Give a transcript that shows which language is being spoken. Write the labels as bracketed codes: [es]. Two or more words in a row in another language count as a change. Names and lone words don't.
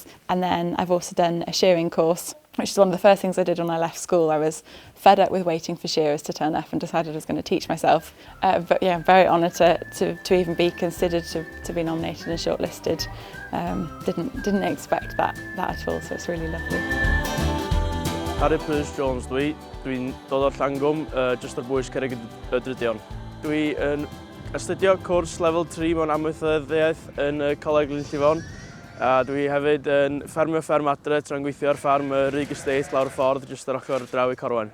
[en] And then I've also done a shearing course, which is one of the first things I did when I left school. I was fed up with waiting for shearers to turn up and decided I was going to teach myself. But yeah, I'm very honoured to even be considered to be nominated and shortlisted. Didn't expect that at all, so it's really lovely. [cy] Harry Jones dwi'n dod o'r Llangwm, jyst ar bwys Cerrig y Drydion. Dwi'n astudio cwrs lefel 3 mewn amaethyddiaeth yn Coleg Llanllifon. A dwi hefyd yn ffermio fferm adre tra'n gweithio ar ffarm Rug Estate lawr y ffordd, jyst ar ochr draw I Corwen.